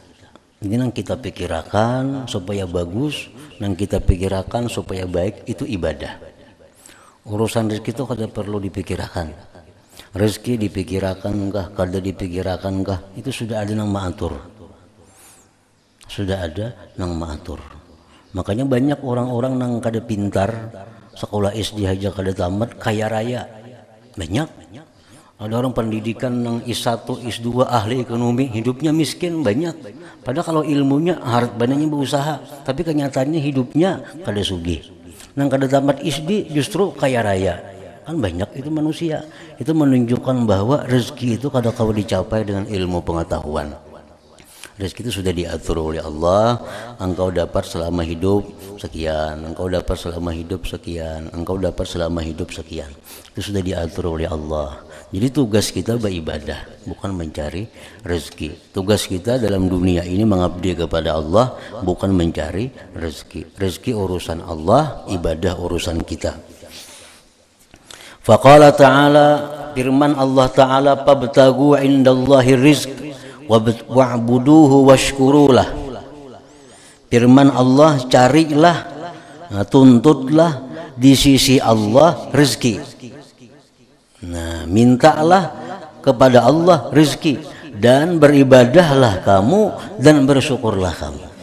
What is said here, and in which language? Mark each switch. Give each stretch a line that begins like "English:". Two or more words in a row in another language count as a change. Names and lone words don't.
Indonesian: Ini yang kita pikirkan supaya bagus, yang kita pikirkan supaya baik itu ibadah. Urusan rezeki itu kada perlu dipikirkan. Rezeki dipikirkan enggak, kada dipikirkan enggak, itu sudah ada yang mengatur. Sudah ada yang mengatur. Makanya banyak orang-orang yang kada pintar, sekolah SD aja kada tamat, kaya raya. Banyak. Ada orang pendidikan yang S1, S2, ahli ekonomi, hidupnya miskin, banyak. Padahal kalau ilmunya harus banyak berusaha, tapi kenyataannya hidupnya kada sugih.
Banjar: Nang kada tamat SD justru kaya raya.
Indonesian: Kan banyak itu manusia. Itu menunjukkan bahwa rezeki itu kada kau dicapai dengan ilmu pengetahuan. Rezeki itu sudah diatur oleh Allah. Engkau dapat selama hidup sekian, engkau dapat selama hidup sekian, engkau dapat selama hidup sekian. Itu sudah diatur oleh Allah. Jadi tugas kita beribadah, bukan mencari rezeki. Tugas kita dalam dunia ini mengabdi kepada Allah, bukan mencari rezeki. Rezeki urusan Allah, ibadah urusan kita.
Arabic: فقال تعالى,
Indonesian: firman Allah
Arabic: تعالى فَابْتَغُوا عِنْدَ اللَّهِ الرِّزْقَ وَاعْبُدُوهُ وَاشْكُرُوا لَهُ.
Indonesian: Firman Allah, carilah, tuntutlah di sisi Allah rezeki. Nah, mintalah kepada Allah rezeki, dan beribadahlah kamu dan bersyukurlah kamu.